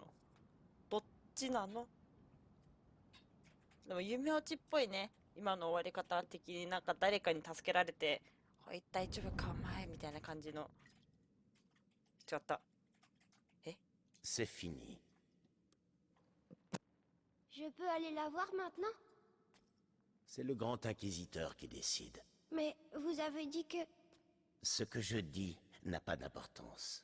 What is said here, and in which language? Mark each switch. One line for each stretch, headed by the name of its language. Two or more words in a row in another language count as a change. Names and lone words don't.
Japanese: どっちなのでも夢落ちっぽいね今の終わり方的になんか誰かに助けられて「おい大丈夫かお前」みたいな感じの違った
French: C'est fini. Je peux aller la voir maintenant? C'est le grand inquisiteur qui décide. Mais vous avez dit que... Ce que je dis n'a pas d'importance.